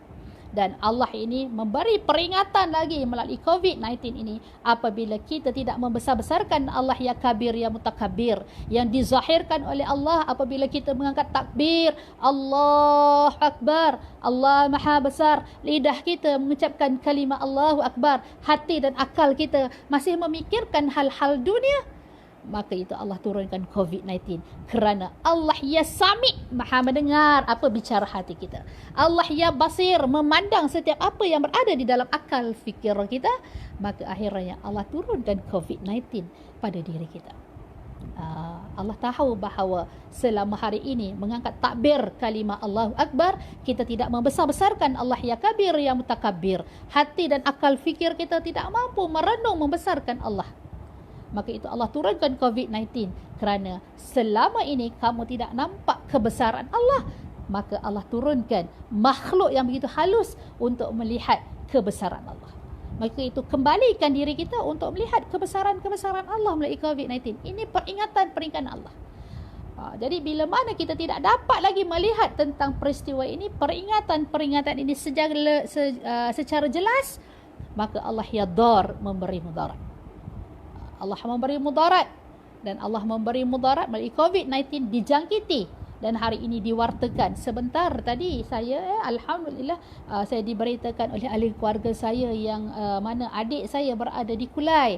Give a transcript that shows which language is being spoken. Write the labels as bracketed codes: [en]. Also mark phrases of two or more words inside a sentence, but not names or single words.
[ms] Dan Allah ini memberi peringatan lagi melalui COVID-19 ini, apabila kita tidak membesar-besarkan Allah [ar] يا كبير يا متكبر, [ms] yang dizahirkan oleh Allah apabila kita mengangkat takbir [ar] الله أكبر, [ms] Allah Maha Besar, lidah kita mengucapkan kalimah [ar] الله أكبر, [ms] hati dan akal kita masih memikirkan hal-hal dunia, maka itu Allah turunkan COVID-19. Kerana [ar] الله يا سميع, [ms] maha mendengar apa bicara hati kita. [ar] الله يا بصير, [ms] memandang setiap apa yang berada di dalam akal fikir kita. Maka akhirnya Allah turunkan COVID-19 pada diri kita. Allah tahu bahawa selama hari ini mengangkat takbir kalimah [ar] الله أكبر, [ms] kita tidak membesar-besarkan Allah [ar] يا كبير يا متكبر. [ms] Hati dan akal fikir kita tidak mampu merenung membesarkan Allah. Maka itu Allah turunkan COVID-19. Kerana selama ini kamu tidak nampak kebesaran Allah, maka Allah turunkan makhluk yang begitu halus untuk melihat kebesaran Allah. Maka itu kembalikan diri kita untuk melihat kebesaran-kebesaran Allah melalui COVID-19. Ini peringatan Allah. Jadi bila mana kita tidak dapat lagi melihat tentang peristiwa ini, peringatan ini secara jelas, maka Allah yadar, memberi mudarat. Allah memberi mudarat, dan Allah memberi mudarat melalui COVID-19 dijangkiti. Dan hari ini diwartakan. Sebentar tadi saya Alhamdulillah saya diberitakan oleh ahli keluarga saya yang mana adik saya berada di Kulai.